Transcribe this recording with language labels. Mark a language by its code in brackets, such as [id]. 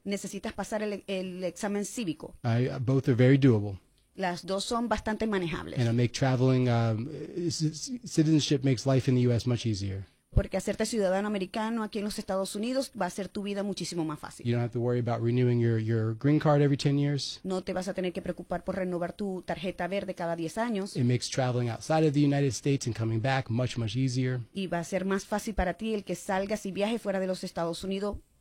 [es] Necesitas pasar el examen cívico. [en] Both are very doable. [es] Las dos son bastante manejables. [en] And make traveling citizenship makes life in the U.S. much easier. [es] Porque hacerte ciudadano americano aquí en los Estados Unidos va a hacer tu vida muchísimo más fácil. [en] You don't have to worry about renewing your green card every 10 years. [es] No te vas a tener que preocupar por renovar tu tarjeta verde cada 10 años. [en] It makes traveling outside of the United States and coming back much, much easier. [es] Y va a ser más fácil para ti el que salgas y viajes fuera de los Estados Unidos.